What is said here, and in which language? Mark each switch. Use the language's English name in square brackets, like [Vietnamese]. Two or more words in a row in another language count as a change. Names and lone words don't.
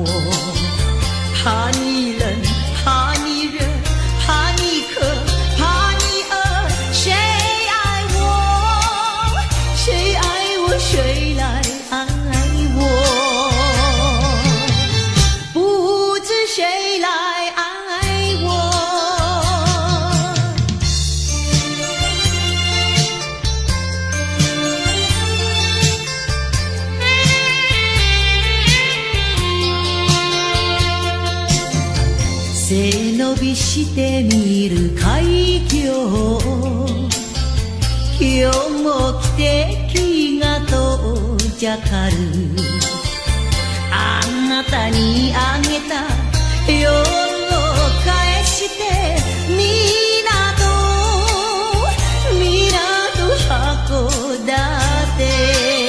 [Chinese] 怕你冷，怕你热，怕你渴，怕你饿，谁爱我，谁爱我，谁来爱我，不知谁来爱我。 [Japanese] 背伸びしてみる海峡、今日も汽笛が遠ざかる。あなたにあげた夜を返して港函館。